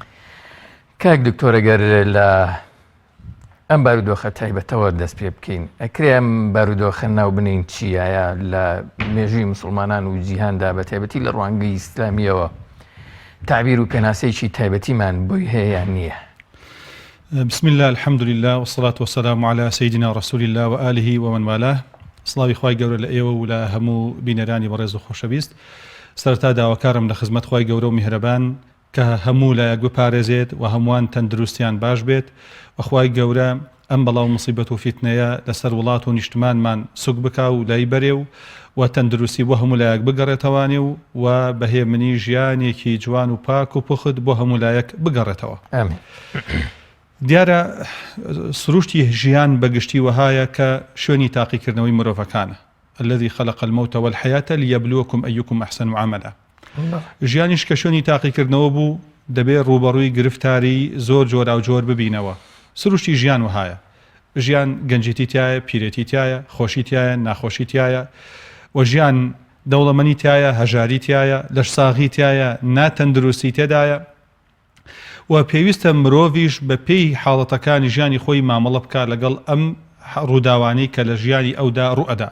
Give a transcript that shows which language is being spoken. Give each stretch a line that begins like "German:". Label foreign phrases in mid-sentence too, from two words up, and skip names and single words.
Central Kurdish: کاک دکتۆر ئەگەر لە ئەم بارودۆخە تایبەتەوە دەست پێ بکەین، ئەکرێ ئەم بارودۆخە ناو بنین چیایە لە مێژووی مسلمانان و جیهاندا بە تایبەتی لە ڕوانگەی ئیسلامیەوە تعبیر و پێناسەیەکی تایبەتیمان بۆی هەیە نییە؟
Arabic: بسم الله الحمد لله والصلاة والسلام على سيدنا رسول الله وآله ومن والاه.
Central Kurdish: سڵاوی خوای گەورە لە ئێوە و لە هەموو بینەرانی بەڕێز و خۆشەویست. سەرەتا داواکارم لە خزمەت خوای گەورە و میهرەبان کە هەموو لایەک بپارێزێت و هەمووان تەندروستیان باش بێت و خوای گەورە ئەم بەڵاو مصیبەت و فیتنەیە لەسەر وڵات و نیشتمانمان سوک بکا و لای بەرێ و تەندروستی بۆ هەموو لایەک بگەڕێتەوانێ و بەهێمنی ژیانێکی جوان و پاک و پوخت بۆ هەموو لایەک بگەڕێتەوە. دیارە سروشتی ژیان بەگشتی وهایە کە شوێنی تاقیکردنەوەی مرۆڤەکانە.
Arabic: الذي خلق الموت والحياة ليبلوكم أيكم أحسن عملا.
Central Kurdish: ژیانیش کە شوێنی تاقیکردنەوە بوو دەبێت ڕوبەڕووی گرفتاری زۆر جۆرا و جۆر ببینەوە. سروشتی ژیان وهایە. ژیان گەنجێتی تایە، پیرێتی تایە، خۆشی تایە، ناخۆشی تایە و ژیان دەوڵەمەنی تایە، هەژاری تایە، لەشساغی تایە، ناتەندروستی تێدایە و پێویستە مرۆڤیش بە پێی حاڵەتەکانی ژیانی خۆی مامەڵە بکات لەگەڵ ئەم ڕووداوانەی کە لە ژیانی ئەودا ڕوئەدا.